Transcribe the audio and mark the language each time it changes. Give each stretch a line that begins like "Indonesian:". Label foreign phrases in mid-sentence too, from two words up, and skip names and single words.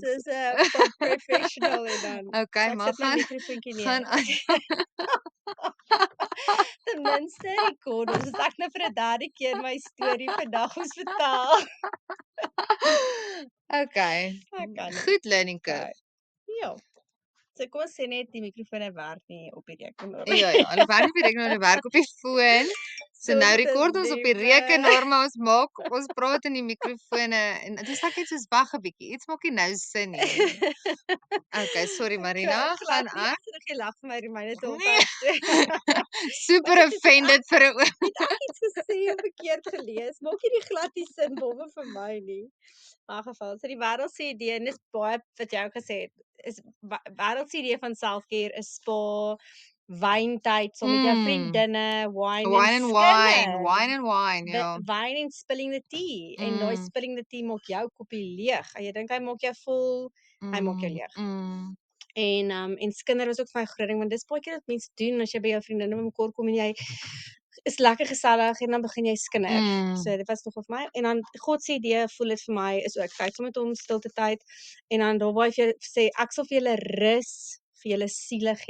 Afrikaans: Dis 'n professional en dan. Okay, Ek maar sit my mikrofoontjie neer. gaan aan. Ten minste rekord ons. As ek nou vir 'n derde keer my storie vandag moes vertel. Okay. Ek kan nie. Goed
English: learning curve.
Afrikaans: Ja. So kom ons sê net die mikrofone werk nie op die rekenaar. Ja, hulle werk nie op die rekenaar, hulle werk op die foon. So nou rekord ons op die rekenaar, maar ons praat in die mikrofone en dit is net soos wag 'n bietjie. Iets maak nie nou sin nie. Okay, sorry Marina, gaan aan. Ek het nog gelag vir my Romeine 12 Nee. vers 2. Super offended vir 'n oom. Het ek iets gesê of verkeerd gelees? Maak hierdie glad nie sin behalwe vir my nie. In elk geval, so die wêreldse idee en dis baie wat jy ook gesê het, is wêreldse idee van self-care is spa, wyntyd saam met jou vriendinne,
English: wine and
Afrikaans: Wine, ja.
English: Wine en spilling the tea.
Afrikaans: En daai
English: spilling the tea
Afrikaans: maak jou koppie leeg. En jy dink hy maak jou vol, hy maak jou leeg. En skinder was ook vir my groot ding want dis baie keer wat mense doen as jy by jou vriendinne bymekaar kom en jy is lekker gesellig en dan begin jy skinder. So dit was nogal vir my en dan God se idee voel dit vir my is ook tyd saam met hom stilte tyd en dan daar waar jy sê ek sal vir julle rus vir julle siele gee.